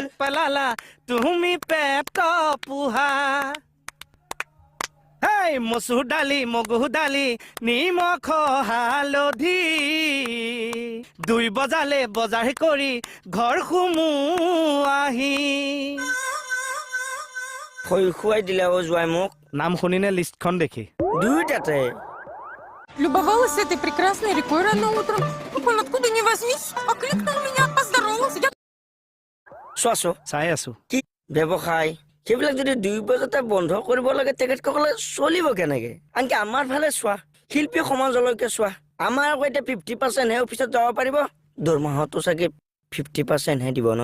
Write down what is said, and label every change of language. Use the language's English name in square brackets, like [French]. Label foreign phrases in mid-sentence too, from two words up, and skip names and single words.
[Assamese] পেট পেলালা তুমি পেট পোহা হেই মচুৰ দালি মগু দালি নিমখ হালধি 2 বজালে বজাৰ কৰি ঘৰ সুমু আহি খুৱাই দিলে জোৱাই মোক নাম শুনিনে লিষ্টখন দেখি দুইটাতে [Russian] Любовалась этой прекрасной рекой рано утром. Он откуда ни возьмись, окликнул меня, поздоровался. Я [Assamese] চোৱাছো চাই আছো কি ব্যৱসায় সেইবিলাক যদি 2 বজাতে বন্ধ কৰিব লাগে তেখেতসকলে চলিব কেনেকে আনকি আমাৰ ফালে চোৱা শিল্পী সমাজলৈকে চোৱা আমাৰ আকৌ এতিয়া 50% হে অফিচত যাব পাৰিব দৰমহাটো চাগে 50% হে দিব ন